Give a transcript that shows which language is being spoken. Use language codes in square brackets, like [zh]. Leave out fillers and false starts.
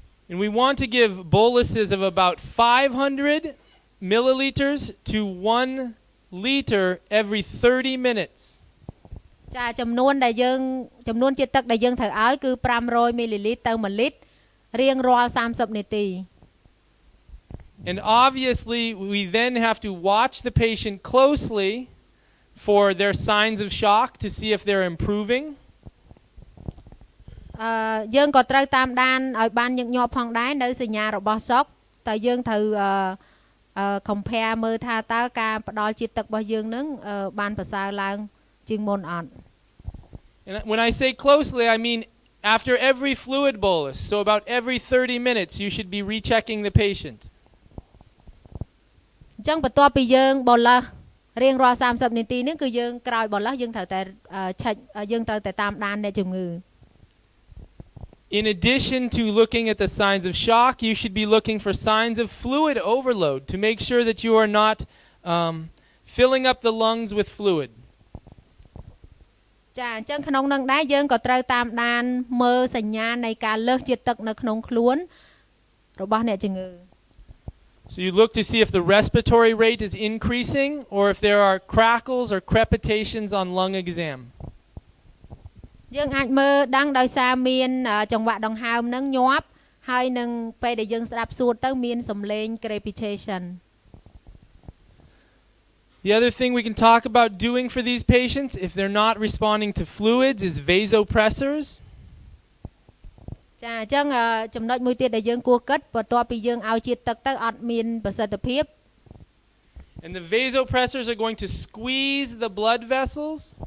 [en] And we want to give boluses of about 500 milliliters to 1 liter every 30 minutes. [km] ចាចំនួនជាតិទឹកដែលយើងត្រូវឲ្យគឺ500 ml ទៅ1លីត្ររៀងរាល់30នាទី [en] And obviously we then have to watch the patient closely for their signs of shock to see if they're improving. [km] យើងក៏ត្រូវតាមដានឲ្យបានញឹកញាប់ផងដែរនៅសញ្ញារបស់សក់តែយើងត្រូវcompare មើលថាតើការផ្ដល់ជាតិទឹករបស់យើងនឹងបានប្រសើរឡើងជាងមុនអត់ [en] And when I say closely I mean after every fluid bolus, so about every 30 minutes you should be rechecking the patient. [km] អញ្ចឹងបន្ទាប់ពីយើងបលះរៀងរាល់30នាទីនេះគឺយើងក្រោយបលះយើងត្រូវតែយើងត្រូវតែតាមដានអ្នកជំងឺ [en] In addition to looking at the signs of shock, you should be looking for signs of fluid overload to make sure that you are not filling up the lungs with fluid. [km] ចាអញ្ចឹងក្នុងនឹងដែរយើងក៏ត្រូវតាមដានមើលសញ្ញានៃការលើសជាតិទឹកនៅក្នុងខ្លួនរបស់អ្នកជំងឺ [en] So you look to see if the respiratory rate is increasing or if there are crackles or crepitations on lung exam. [km] យើងអាចមើលដឹងដោយសារមានចង្វាក់ដង្ហើមនឹងញាប់ហើយនឹងពេលដែលយើងស្ដាប់សួតទៅមានសំឡេង crepitation. [en] The other thing we can talk about doing for these patients if they're not responding to fluids is vasopressors. [km] ចាអញ្ចឹងចំណុចមួយទៀតដែលយើងគួរគិតបន្ទាប់ពីយើងឲ្យជាតិទឹកទៅអត់មានប្រសិទ្ធភាព [en] And the vasopressors are going to squeeze the blood vessels.